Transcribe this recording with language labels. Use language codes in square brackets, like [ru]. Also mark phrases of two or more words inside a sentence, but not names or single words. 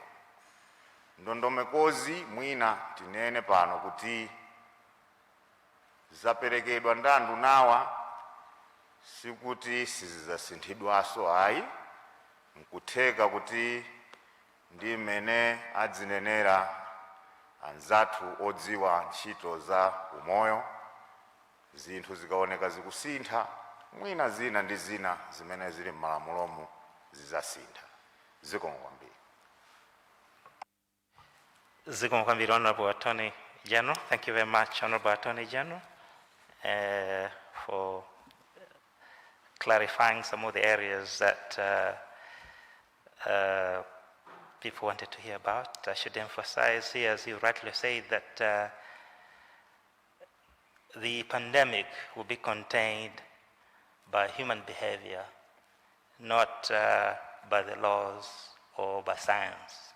[ny] Ndondomekozi mwina tinene pano kuti zaperekedwa ndi andunawa sikuti sizidzasinthidwanso ayi, nkutheka kuti ndi mmene adzinenera anzathu odziwa ntchito za umoyo, zinthu zikaoneka zikusintha, mwina zina ndi zina zimene zili m'malamulomo zidzasintha. Zikomo kwambiri. Zikomo kwambiri, [en] Honorable Attorney General. Thank you very much, Honorable Attorney General, for clarifying some of the areas that people wanted to hear about. I should emphasize here, as you rightly said, that the pandemic will be contained by human behavior, not by the laws or by science.